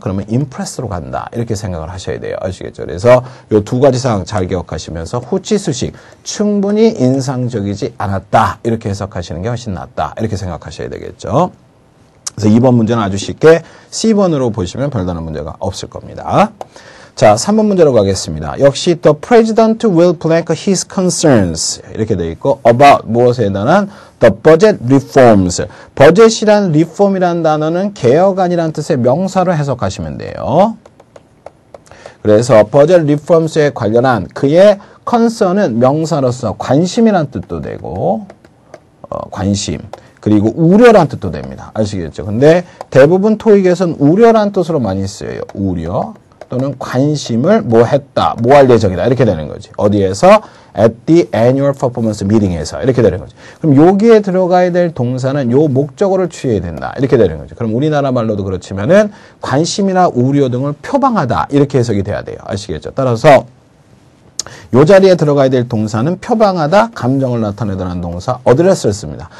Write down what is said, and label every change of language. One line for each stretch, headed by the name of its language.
Korean: 그러면 impress로 간다. 이렇게 생각을 하셔야 돼요. 아시겠죠? 그래서 이 두 가지 사항 잘 기억하시면서 후치 수식 충분히 인상적이지 않았다. 이렇게 해석하시는 게 훨씬 낫다. 이렇게 생각하셔야 되겠죠. 그래서 2번 문제는 아주 쉽게 C번으로 보시면 별다른 문제가 없을 겁니다. 자, 3번 문제로 가겠습니다.
English: 역시 the president will blank his concerns
Korean: 이렇게 돼 있고
English: about
Korean: 무엇에 대한
English: the budget reforms.
Korean: 버젯이란 reform이라는 단어는 개혁안이라는 뜻의 명사로 해석하시면 돼요. 그래서 budget reforms에 관련한 그의 concern은 명사로서 관심이란 뜻도 되고 관심 그리고 우려란 뜻도 됩니다. 아시겠죠? 근데 대부분 토익에서는 우려란 뜻으로 많이 쓰여요. 우려 또는 관심을 뭐 했다, 뭐 할 예정이다 이렇게 되는 거지. 어디에서?
English: at the annual performance meeting에서 이렇게 되는 거지.
Korean: 그럼 여기에 들어가야 될 동사는 요 목적어를 취해야 된다 이렇게 되는 거죠. 그럼 우리나라 말로도 그렇지만은 관심이나 우려 등을 표방하다 이렇게 해석이 돼야 돼요. 아시겠죠? 따라서 요 자리에 들어가야 될 동사는 표방하다, 감정을 나타내다라는 동사 어드레스를 씁니다.